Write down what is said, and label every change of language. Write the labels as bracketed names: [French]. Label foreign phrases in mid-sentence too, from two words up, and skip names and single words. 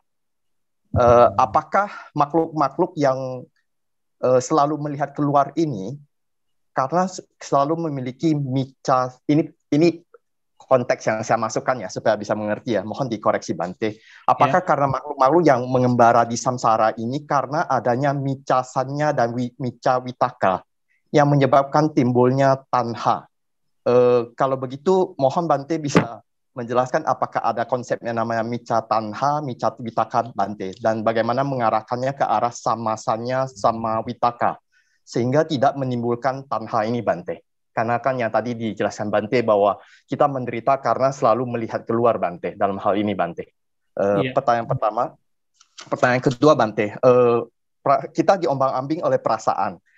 [Indonesian] Apakah makhluk-makhluk yang selalu melihat keluar ini karena selalu memiliki micca, ini konteks yang saya masukkan ya supaya bisa mengerti ya, mohon dikoreksi Bante. Apakah karena makhluk-makhluk yang mengembara di samsara ini karena adanya [Pali] micca sanya [Indonesian] dan [Pali] micca vitaka [Indonesian] yang menyebabkan timbulnya tanha? Kalau begitu mohon Bante bisa menjelaskan apakah ada konsep yang namanya [Pali] micca tanha, micca vitaka [Indonesian] Bante, dan bagaimana mengarahkannya ke arah [Pali] sama sanya sama vitaka [Indonesian] sehingga tidak menimbulkan tanha ini Bante. Karena kan yang tadi dijelaskan Bante bahwa kita menderita karena selalu melihat keluar Bante dalam hal ini Bante. Pertanyaan pertama. Pertanyaan kedua Bante, kita diombang-ambing oleh perasaan.